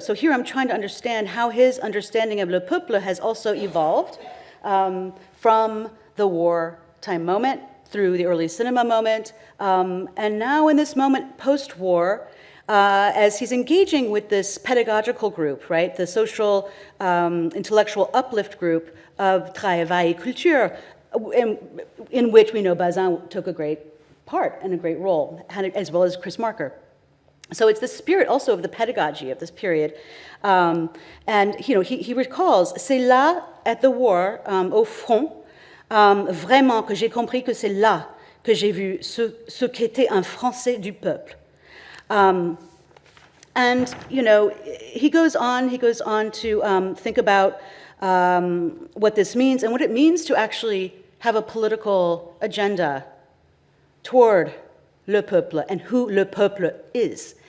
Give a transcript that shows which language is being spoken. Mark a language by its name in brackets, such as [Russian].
[English] So here I'm trying to understand how his understanding of le peuple has also evolved from the wartime moment through the early cinema moment, and now in this moment post-war, as he's engaging with this pedagogical group, right, the social intellectual uplift group of Travail et Culture, in which we know Bazin took a great part and a great role, as well as Chris Marker. So it's the spirit also of the pedagogy of this period. And he recalls, [French] c'est là, [English] at the war, [French] au front, vraiment que j'ai compris que c'est là que j'ai vu ce qu'était un Français du peuple. [English] And, he goes on to think about what this means and what it means to actually have a political agenda toward le peuple and who le peuple is.